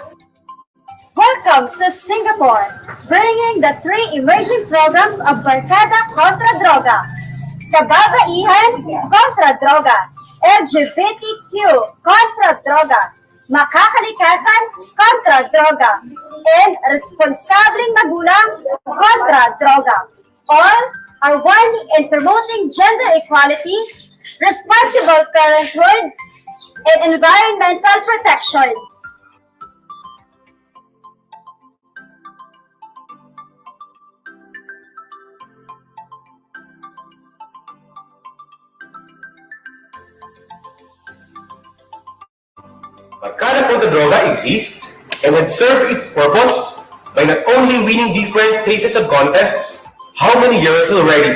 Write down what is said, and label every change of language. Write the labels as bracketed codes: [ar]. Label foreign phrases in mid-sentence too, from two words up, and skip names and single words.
[en] Welcome to Singapore, bringing the three emerging programs of Barkada Contra Droga, Kababaihan Contra Droga, LGBTQ Contra Droga, Makakalikasan Contra Droga, and Responsableng Magulang Contra Droga. All are warning and promoting gender equality, responsible parenthood, and environmental protection. Barkada Contra Droga exists and had served its purpose by not only winning different phases of contests, how many years already?